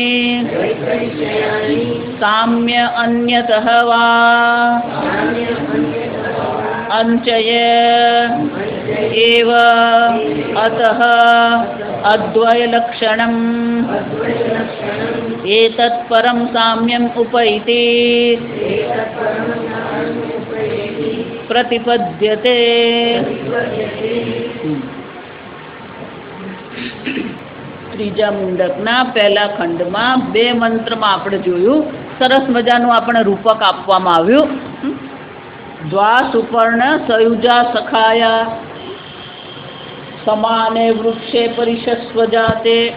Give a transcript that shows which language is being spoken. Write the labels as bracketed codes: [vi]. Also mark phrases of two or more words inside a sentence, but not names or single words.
[sa] साम्य अन्यतः वा अंचय एव अतः अद्वयलक्षणम् एतत् परं साम्यम् उपैति प्रतिपद्यते. [gu] ત્રીજા મુંડકના પહેલા ખંડમાં 2 મંત્રમાં આપણે જોયું. સરસ મજાનું આપણે રૂપક આપવામાં આવ્યું. [sa] દ્વા સુપર્ણ સયુજા સખાયા સમાને વૃક્ષે પરિશસ્વજાતે.